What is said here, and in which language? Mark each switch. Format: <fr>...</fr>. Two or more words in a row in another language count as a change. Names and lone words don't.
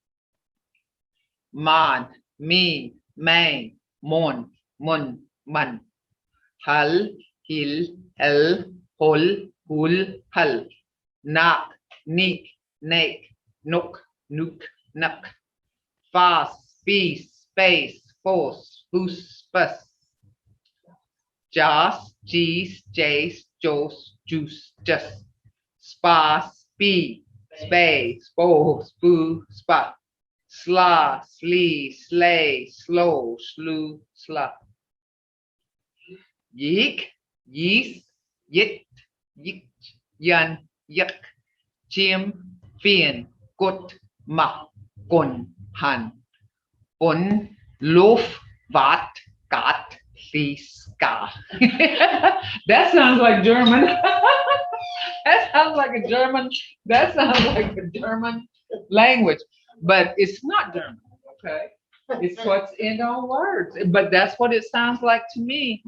<vi>mon, mean, main, mon, mun, mun, hull, hill, hell, hull, hull, hull, knock, neek, nake, nook, nook, nuck, fast, feast, space, force, foos, fuss, joss, geese, jace, joss, juice, just, spa, speed, spay, spo, spoo, spot, sla, slee, slay, slow, slew, slut. Yeek, yeast, yit, yik, yan, yak, chim, phiền, cốt, mặc, cồn, hàn, ổn, loof, vat, gat, lee, ska.</vi> <en>That sounds like German. That sounds like a German. That sounds like a German language, but it's not German. Okay, it's what's in our words, but that's what it sounds like to me.</en>